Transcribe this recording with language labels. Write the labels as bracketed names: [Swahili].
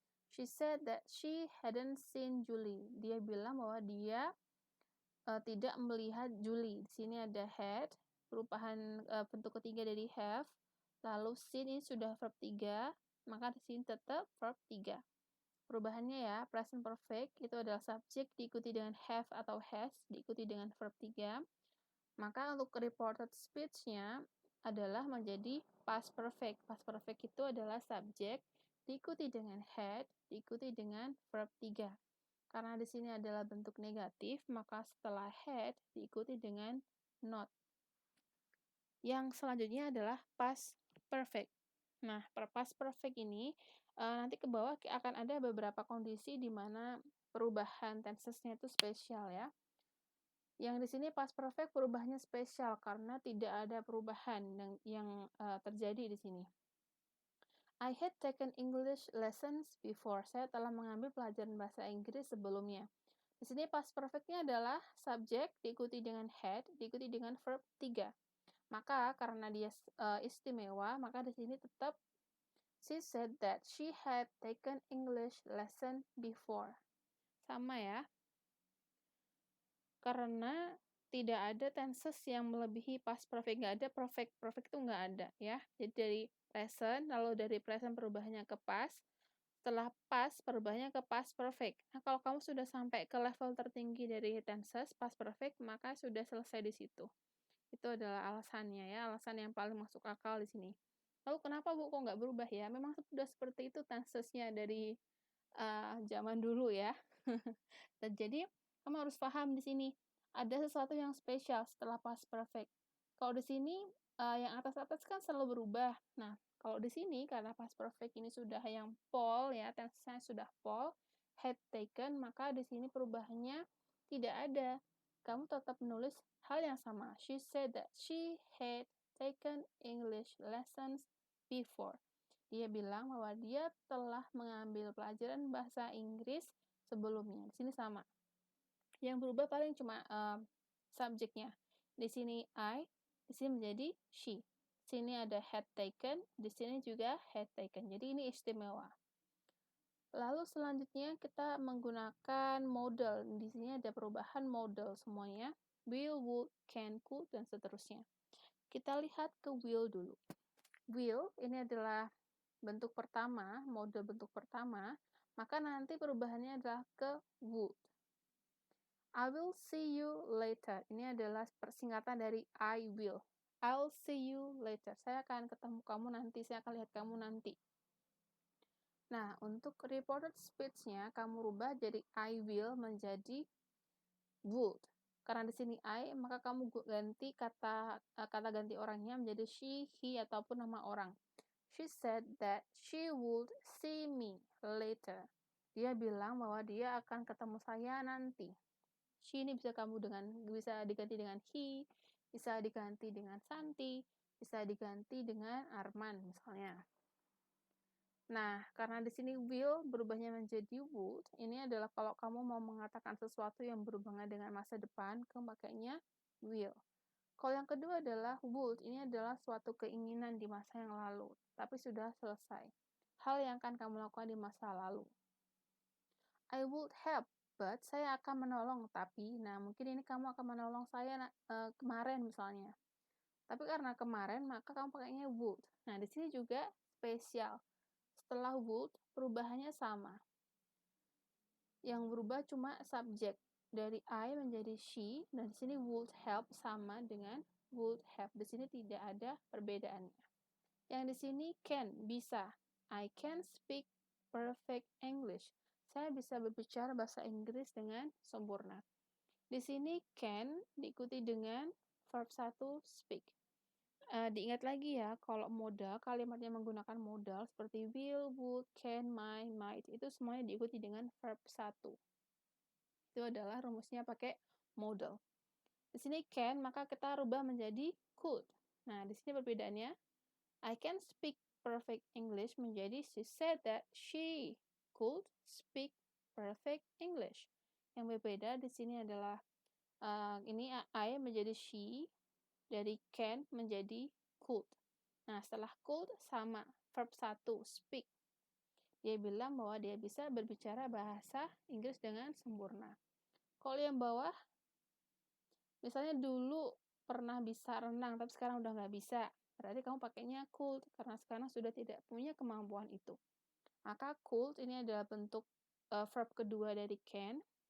[English] She said that she hadn't seen Julie. [Indonesian] Dia bilang bahwa dia tidak melihat Julie. Di sini ada had, perubahan bentuk ketiga dari have. Lalu seen ini sudah verb 3, maka di sini tetap verb 3. Perubahannya ya, present perfect itu adalah subjek diikuti dengan have atau has, diikuti dengan verb 3. Maka untuk reported speech-nya adalah menjadi past perfect. Past perfect itu adalah subjek diikuti dengan had, diikuti dengan verb 3. Karena di sini adalah bentuk negatif, maka setelah had diikuti dengan not. Yang selanjutnya adalah past perfect. Nah, past perfect ini nanti ke bawah akan ada beberapa kondisi di mana perubahan tensesnya itu spesial ya. Yang di sini past perfect perubahannya spesial karena tidak ada perubahan yang terjadi di sini. [English] I had taken English lessons before. [Indonesian] Saya telah mengambil pelajaran bahasa Inggris sebelumnya. Di sini past perfect-nya adalah subjek diikuti dengan had, diikuti dengan verb 3. Maka karena dia istimewa, maka di sini tetap [English] she said that she had taken English lesson before. [Indonesian] Sama ya. Karena tidak ada tenses yang melebihi past perfect, nggak ada perfect itu nggak ada ya. Jadi dari present, lalu dari present perubahannya ke past, setelah past perubahannya ke past perfect. Nah, kalau kamu sudah sampai ke level tertinggi dari tenses past perfect, maka sudah selesai di situ. Itu adalah alasannya ya, alasan yang paling masuk akal di sini. Lalu kenapa Bu kok nggak berubah ya? Memang sudah seperti itu tensesnya dari zaman dulu ya. Dan jadi kamu harus paham di sini ada sesuatu yang spesial setelah past perfect. Kalau di sini, yang atas-atas kan selalu berubah. Nah, kalau di sini karena past perfect ini sudah yang Paul ya, tense-nya sudah Paul had taken, maka di sini perubahannya tidak ada. Kamu tetap menulis hal yang sama. [English] She said that she had taken English lessons before. [Indonesian] Dia bilang bahwa dia telah mengambil pelajaran bahasa Inggris sebelumnya. Di sini sama. Yang berubah paling cuma subjeknya. Di sini I, di sini menjadi she. Di sini ada had taken, di sini juga had taken. Jadi ini istimewa. Lalu selanjutnya kita menggunakan modal. Di sini ada perubahan modal semuanya. Will, would, can, could, dan seterusnya. Kita lihat ke will dulu. Will ini adalah bentuk pertama, model bentuk pertama, maka nanti perubahannya adalah ke would. [English] I will see you later. [Indonesian] Ini adalah persingkatan dari I will. [English] I'll see you later. [Indonesian] Saya akan ketemu kamu nanti, saya akan lihat kamu nanti. Nah, untuk reported speech-nya, kamu rubah jadi I will menjadi would. Karena di sini I, maka kamu ganti kata ganti orangnya menjadi she, he, ataupun nama orang. [English] She said that she would see me later. [Indonesian] Dia bilang bahwa dia akan ketemu saya nanti. She ini bisa diganti dengan he, bisa diganti dengan Santi, bisa diganti dengan Arman misalnya. Nah, karena di sini will berubahnya menjadi would, ini adalah kalau kamu mau mengatakan sesuatu yang berhubungan dengan masa depan, kamu pakainya will. Kalau yang kedua adalah would, ini adalah suatu keinginan di masa yang lalu, tapi sudah selesai. Hal yang akan kamu lakukan di masa lalu. [English] I would help, but [Indonesian] saya akan menolong, tapi, nah mungkin ini kamu akan menolong saya kemarin misalnya. Tapi karena kemarin, maka kamu pakainya would. Nah, di sini juga spesial. Setelah would, perubahannya sama. Yang berubah cuma subjek. Dari I menjadi she, dan di sini would help sama dengan would have. Di sini tidak ada perbedaannya. Yang di sini can, bisa. [English] I can speak perfect English. [Indonesian] Saya bisa berbicara bahasa Inggris dengan sempurna. Di sini can diikuti dengan verb 1 speak. Diingat lagi ya, kalau modal, kalimatnya menggunakan modal seperti will, would, can, might, itu semuanya diikuti dengan verb 1. Itu adalah rumusnya pakai modal. Di sini can, maka kita rubah menjadi could. Nah, di sini perbedaannya, [English] I can speak perfect English menjadi she said that she could speak perfect English. [Indonesian] Yang berbeda di sini adalah ini I menjadi she, dari can menjadi could. Nah, setelah could sama verb 1 speak. Dia bilang bahwa dia bisa berbicara bahasa Inggris dengan sempurna. Kalau yang bawah, misalnya dulu pernah bisa renang, tapi sekarang udah nggak bisa. Berarti kamu pakainya could, karena sekarang sudah tidak punya kemampuan itu. Maka could ini adalah bentuk verb kedua dari can.